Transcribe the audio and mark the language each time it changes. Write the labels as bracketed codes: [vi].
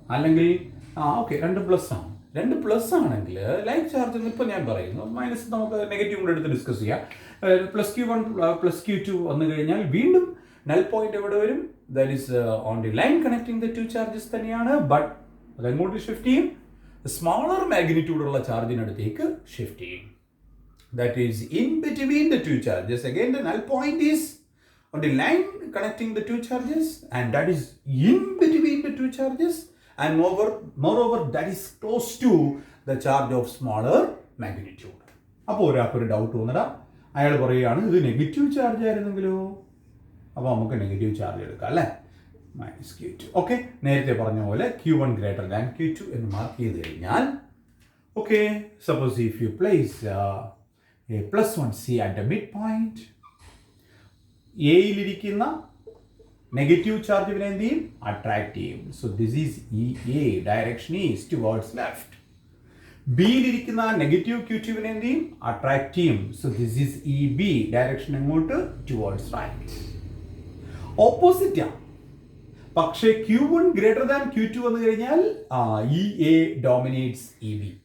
[ml] അല്ലെങ്കിൽ ഓക്കെ രണ്ടും പ്ലസ് ആണ്. രണ്ട് പ്ലസ് ആണെങ്കിൽ ലൈറ്റ് ചാർജ് എന്ന് ഇപ്പോൾ ഞാൻ പറയുന്നു, മൈനസ് നമുക്ക് നെഗറ്റീവ് കൂടെ എടുത്ത് ഡിസ്കസ് ചെയ്യാം. +Q1 +Q2 വന്നു കഴിഞ്ഞാൽ വീണ്ടും നൾ പോയിന്റ് എവിടെ വരും? [en] That is on the line connecting the two charges തന്നെയാണ്. But [ml] അതെങ്ങോട്ട് ഷിഫ്റ്റ് ചെയ്യും? സ്മോളർ മാഗ്നിറ്റ്യൂഡ് ഉള്ള ചാർജിനടുത്തേക്ക് ഷിഫ്റ്റ് ചെയ്യും. [en] That is in between the two charges. Again the null point is on the line connecting the two charges, and that is in between the two charges, and moreover that is close to the charge of smaller magnitude. [ml] അപ്പോൾ ഒരാൾക്കൊരു doubt തോന്നടാ, അയാൾ പറയുകയാണ് ഇത് negative charge ആയിരുന്നെങ്കിലോ? അപ്പോൾ നമുക്ക് negative charge എടുക്കാം അല്ലേ, -Q2. Okay, നേരത്തെ പറഞ്ഞ പോലെ Q1 greater than Q2 എന്ന് മാർക്ക് ചെയ്ത് കഴിഞ്ഞാൽ okay, [en] suppose if you place a +1C at the midpoint, [ml] എയിലിരിക്കുന്ന negative ചാർജിനെ എന്ത് ചെയ്യും? അട്രാക്ട് ചെയ്യും. [en] So this is EA, direction is towards left. [ml] ബിയിലിരിക്കുന്ന negative Q2 എന്ത് ചെയ്യും? അട്രാക്ട് ചെയ്യും. [en] So this is EB, direction എങ്ങോട്ട്? Towards right. Opposite ആണ്. പക്ഷേ Q1 greater than Q2 [ml] വന്നു കഴിഞ്ഞാൽ [en] EA dominates EB.